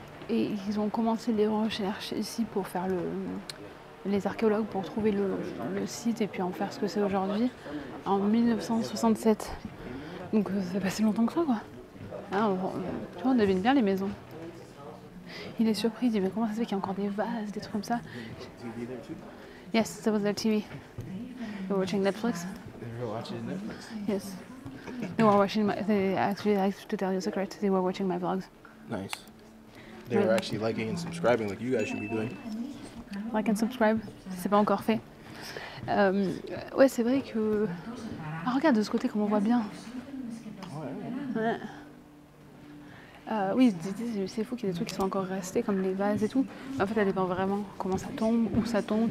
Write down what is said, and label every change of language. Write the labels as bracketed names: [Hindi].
[French] Et ils ont commencé les recherches ici pour faire les archéologues pour trouver le site et puis en faire ce que c'est aujourd'hui en 1967. Donc ça fait pas si longtemps que ça, quoi. Hein, tu vois, on devine bien les maisons. Il est surpris, il dit mais comment ça se fait qu'il y a encore des vases, des trucs comme ça. [English] Yes, that was their TV. They were watching Netflix. They were watching Netflix. Yes. They were watching to tell you a secret, they were watching my vlogs. Nice. They were actually liking and subscribing like you guys should be doing. Like and subscribe, [French] si c'est pas encore fait. Ouais, c'est vrai que... Ah, regarde de ce côté comme on voit bien. Ouais. Oui, c'est fou qu'il y ait des trucs qui sont encore restés, comme les vases et tout. En fait, ça dépend vraiment comment ça tombe, où ça tombe.